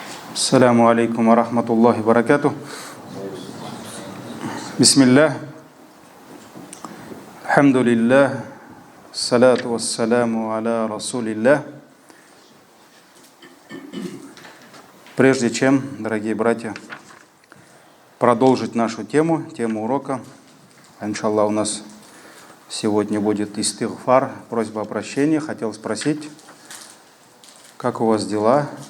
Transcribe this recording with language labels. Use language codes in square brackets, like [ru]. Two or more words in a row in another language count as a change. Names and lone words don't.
[ar] السلام عليكم ورحمة الله وبركاته. بسم الله. الحمد لله. الصلاة والسلام على رسول الله. [ru] Прежде чем, дорогие братья, продолжить нашу тему урока, иншаллах, у нас сегодня будет истигфар, просьба о прощении. Хотел спросить, как у вас дела?